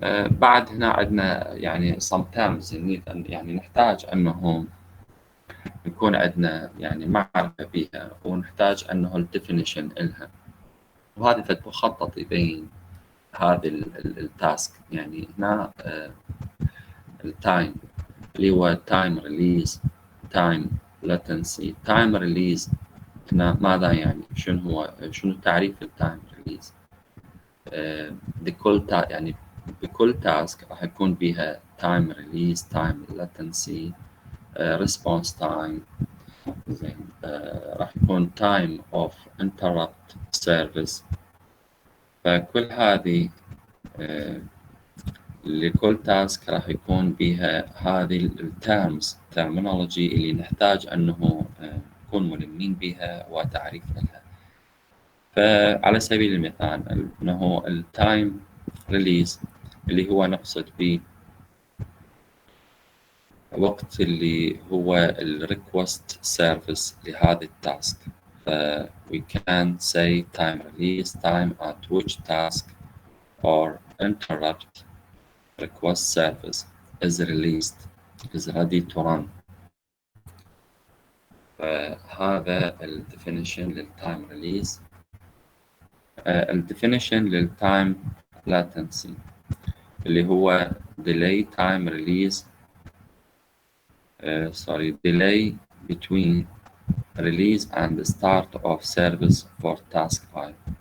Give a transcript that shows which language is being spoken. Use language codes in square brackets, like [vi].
[ar] بعد هنا عندنا يعني [en] sometimes [ar] يعني نحتاج أنه يكون عندنا يعني معرفة بها، ونحتاج أنه الديفينيشن إلها، وهذا فد مخطط يبين هذه التاسك. يعني هنا التايم اللي هو تايم ريليز، تايم لاتنسي. تايم ريليز هنا ماذا يعني؟ شنو تعريف التايم ريليز؟ لكل يعني كل تاسك راح يكون بيها [en] time release, time latency, response time. [ar] زين راح يكون [en] time of interrupt service. [ar] فكل هذه لكل تاسك راح يكون بها هذه التيرمز terminology اللي نحتاج أنه نكون ملمين بها وتعريف لها. فعلى سبيل المثال أنه التايم ريليز اللي هو نقصد به وقت اللي هو الريكوست سيرفيس لهذا التاسك. ف [en] we can say time release time at which task or interrupt request service is released is ready to run. [ar] فهذا ال definition للتايم ريليز. [en] ال definition للتايم latency [ar] اللي هو [en] delay time release delay between release and the start of service for task I.